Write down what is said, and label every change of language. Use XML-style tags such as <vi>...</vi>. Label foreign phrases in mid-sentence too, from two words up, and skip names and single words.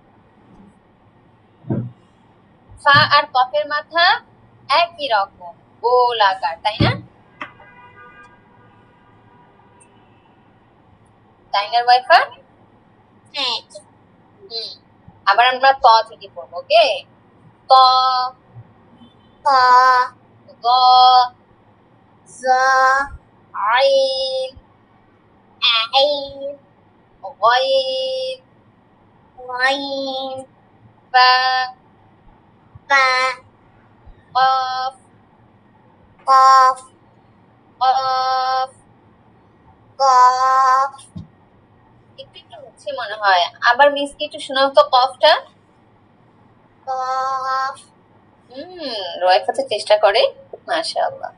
<bn>ফা আর কফের মাথা একই রকম, গোল আকার, তাই না? তাই না ওয়াইফা? হ্যাঁ আবার আমরা ত থেকে পড়বো, ওকে? ত, ক গ, জ আইন, আইন গইন, ওয়াইন ফা, ফা কফ, কফ কফ। কফ একটু একটু হচ্ছে মনে হয়। আবার মিসকে একটু শোনাও তো কফটা। কফ রোয়াইফা তো চেষ্টা করে, মাশাআল্লাহ।</bn>